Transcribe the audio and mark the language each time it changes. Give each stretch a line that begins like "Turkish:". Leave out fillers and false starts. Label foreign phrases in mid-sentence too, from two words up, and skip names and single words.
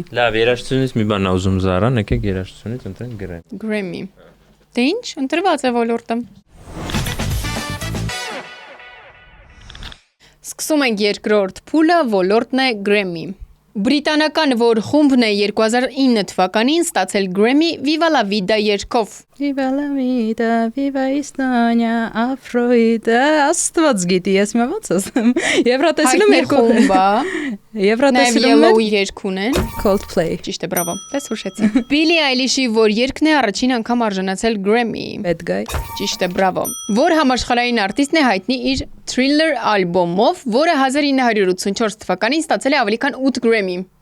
Armenian: Լավ, երաժշտությունից մի բան ուզում Զարան, եկեք երաժշտությունից ընտրենք գրեմ։ Գրեմի։ Դե ինչ, ընտրված է ոլորտը։ Սկսում ենք երկրորդ փուլը, ոլորտն է Grammy։ Բրիտանական որ խումբն է 2009 թվականին ստացել Grammy Viva la Vida երգով։ Viva la Vida, Viva Estonia, Afroida, աստված գիտի, ես մա ոնց ասեմ։ Եվրատեսիլում երկու խումբա։ Եվրատեսիլում երգ ունեն։ Coldplay։ Ճիշտ է, բրավո։ Դες հուշեցի։ Billie Eilish-ի որ երգն է առաջին անգամ արժանացել Grammy։ Bad Guy։ Ճիշտ է, բրավո։ Որ համաշխարհային արտիստն է հայտնի իր Thriller ալբոմով, որը 1984 թվականին ստացել է ավելի քան 8 Grammy։